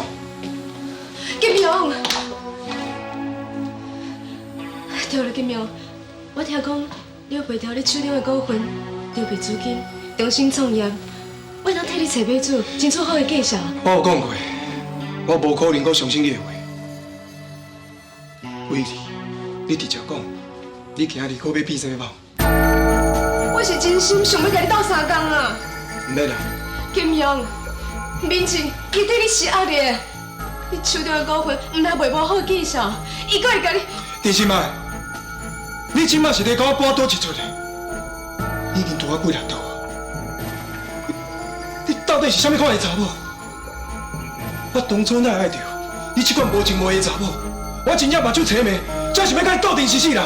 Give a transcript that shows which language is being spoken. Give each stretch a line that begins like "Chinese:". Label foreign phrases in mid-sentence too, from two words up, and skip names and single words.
Min Nan Chinese: 金庸，对了，金庸，我听讲你要卖掉你手中的股份，筹备资金，重新创业。我当替你找买主，争取好的介绍。我有讲过，我无可能搁相信你的话。威利，你直接讲，你今日搁要变啥物？我是真心想要甲你斗相共啊！唔免啦，金庸，明静，伊对你是压力，你手中的股份唔但卖无好介绍，伊阁会甲你。陈心麦，你即马是咧甲我搬倒一出的？你已经拄我几粒刀啊！你斗到底是啥物款的查某？我当初哪会爱着你这款无情无义的查某？我真正目睭青眉，才想要甲你斗阵死死啦！